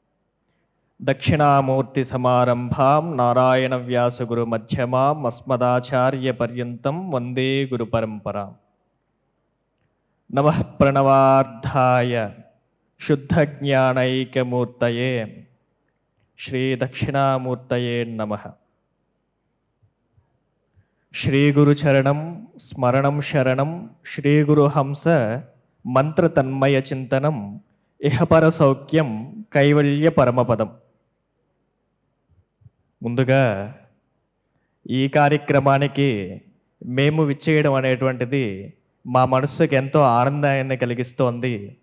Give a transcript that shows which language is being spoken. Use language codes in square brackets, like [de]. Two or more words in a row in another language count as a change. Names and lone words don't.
[sa] दक्षिणामूर्तिसमारम्भां नारायणव्यासगुरुमध्यमाम् अस्मदाचार्यपर्यन्तं वन्दे गुरुपरम्पराम्। नमः प्रणवार्धाय शुद्धज्ञानैकमूर्तये श्रीदक्षिणामूर्तये नमः। శ్రీగురుచరణం స్మరణం శరణం శ్రీగురుహంస మంత్రతన్మయ చింతనం ఇహపర సౌఖ్యం కైవల్య పరమపదం. [te] ముందుగా ఈ కార్యక్రమానికి మేము విచ్చేయడం అనేటువంటిది మా మనస్సుకి ఎంతో ఆనందాన్ని కలిగిస్తోంది.